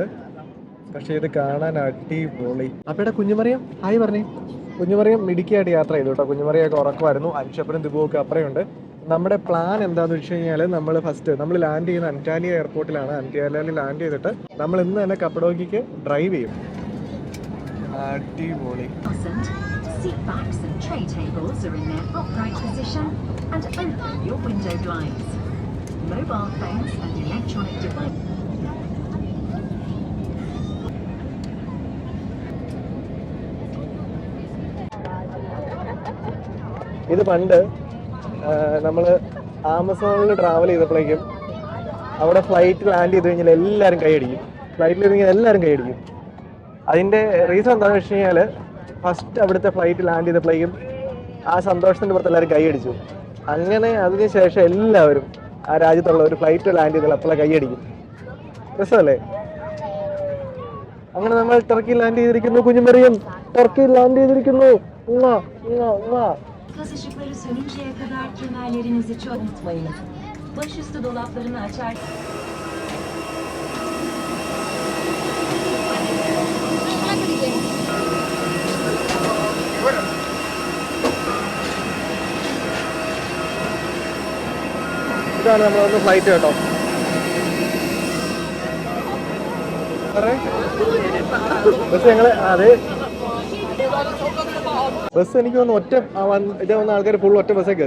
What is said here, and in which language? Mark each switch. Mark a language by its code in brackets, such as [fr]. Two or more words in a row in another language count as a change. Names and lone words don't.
[ml] പക്ഷേ ഇത് കാണാൻ അടിപൊളി. അപ്പോൾ ഇവിടെ കുഞ്ഞുമറിയം ഹായ് പറഞ്ഞേ. കുഞ്ഞുമറിയം മിടുക്കിയായിട്ട് യാത്ര ചെയ്തു കേട്ടോ. കുഞ്ഞുമറിയൊക്കെ ഉറക്കമായിരുന്നു. അൻഷപ്പനും ദിബുവൊക്കെ അപ്പുറയുണ്ട്. നമ്മുടെ പ്ലാൻ എന്താണെന്ന് വെച്ച് കഴിഞ്ഞാൽ നമ്മൾ ലാൻഡ് ചെയ്യുന്ന അന്റാലിയ എയർപോർട്ടിലാണ്. അന്റാലിയയിൽ ലാൻഡ് ചെയ്തിട്ട് നമ്മൾ ഇന്ന് തന്നെ കപ്പഡോക്കിക്ക് ഡ്രൈവ് ചെയ്യും. അടിപൊളി. [en] Seat backs and tray tables are in their upright position and open your window blinds. Mobile phones and electronic devices. [ml] ഇത് പണ്ട് നമ്മൾ ആമസോണിൽ ട്രാവൽ ചെയ്തപ്പോഴേക്കും അവിടെ ഫ്ലൈറ്റ് ലാൻഡ് ചെയ്ത് കഴിഞ്ഞാൽ എല്ലാവരും കൈയടിക്കും. ഫ്ലൈറ്റിൽ ഇരുന്നെങ്കിൽ എല്ലാവരും കൈയടിക്കും. അതിൻ്റെ റീസൺ എന്താണെന്ന് വെച്ച് കഴിഞ്ഞാൽ ഫസ്റ്റ് അവിടുത്തെ ഫ്ലൈറ്റ് ലാൻഡ് ചെയ്തപ്പോഴേക്കും ആ സന്തോഷത്തിൻ്റെ പുറത്ത് എല്ലാവരും കൈയടിച്ചു. അങ്ങനെ അതിനുശേഷം എല്ലാവരും ആ രാജ്യത്തുള്ള ഒരു ഫ്ലൈറ്റ് ലാൻഡ് ചെയ്താൽ അപ്പോഴേ കൈയടിക്കും. രസമല്ലേ? അങ്ങനെ നമ്മൾ ടർക്കിയിൽ ലാൻഡ് ചെയ്തിരിക്കുന്നു. കുഞ്ഞുമറിയം ടർക്കിയിൽ ലാൻഡ് ചെയ്തിരിക്കുന്നു. [tr] Tıkış ışıkları sönünceye kadar kemerlerinizi çok unutmayın. Başüstü dolaplarını açar. [ml] ഇതാണ് നമ്മളൊന്ന് ഫ്ലൈറ്റ് കേട്ടോ. ബസ് ഞങ്ങൾ അതെ ബസ് എനിക്ക് തോന്നുന്നു ഇതേ വന്ന ആൾക്കാർ ഫുൾ ഒറ്റ ബസ്സേ കയറി.